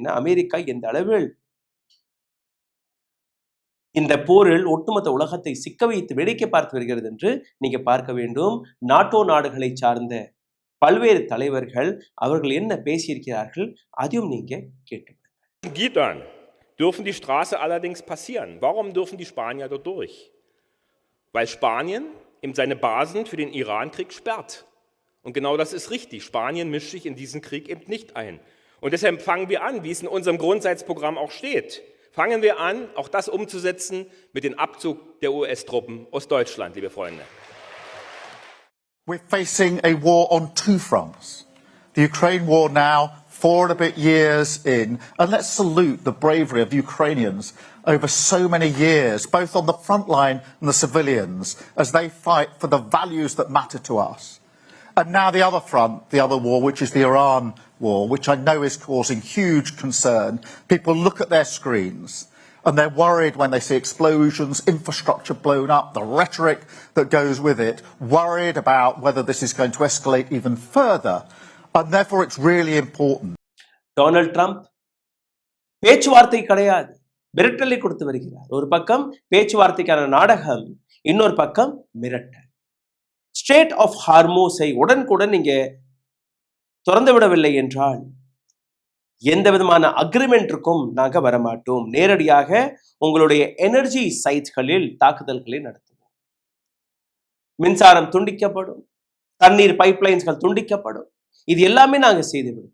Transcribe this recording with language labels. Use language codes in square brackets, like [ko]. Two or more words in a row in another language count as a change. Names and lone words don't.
[ta] அமெரிக்கா எந்த அளவில் இந்த போரில் ஒட்டுமொத்த உலகத்தை சிக்க வைத்து வேடிக்கை பார்த்து வருகிறது என்று நீங்க பார்க்க வேண்டும். நாட்டோ நாடுகளை சார்ந்த பல்வேறு தலைவர்கள் அவர்கள் என்ன பேசியிருக்கிறார்கள் அதையும் நீங்க கேட்டு. [de] Gittern dürfen die Straße allerdings passieren. Warum dürfen die Spanier dort durch? Weil Spanien eben seine Basen für den Irankrieg sperrt. Und genau das ist richtig. Spanien mischt sich in diesen Krieg eben nicht ein. Und deshalb fangen wir an, wie es in unserem Grundsatzprogramm auch steht. Fangen wir an, auch das umzusetzen mit dem Abzug der US-Truppen aus Deutschland, liebe Freunde. [en] We're facing a war on two fronts. The Ukraine war now, 4 and a bit years in, and let's salute the bravery of Ukrainians over so many years, both on the front line and the civilians, as they fight for the values that matter to us. And now the other front, the other war, which is the Iran war, which I know is causing huge concern. People look at their screens and they're worried when they see explosions, infrastructure blown up, the rhetoric that goes with it, worried about whether this is going to escalate even further. And therefore it's really important. [ta] டொனால்ட் ட்ரம்ப் பேச்சுவார்த்தை கிடையாது, மிரட்டலை கொடுத்து வருகிறார். ஒரு பக்கம் பேச்சுவார்த்தைக்கான நாடகம், இன்னொரு பக்கம் மிரட்டல். ஸ்ட்ரேட் ஆஃப் ஹார்மோஸை உடனுக்குடன் நீங்க திறந்து விடவில்லை என்றால் எந்த விதமான அக்ரிமெண்ட்டுக்கும் நாங்க வரமாட்டோம், நேரடியாக உங்களுடைய [en] energy sites [ta] தாக்குதல்களை நடத்துவோம், மின்சாரம் துண்டிக்கப்படும், தண்ணீர் பைப்லைன்ஸ்கள் துண்டிக்கப்படும், இது எல்லாமே நாங்க செய்து விடுவோம்.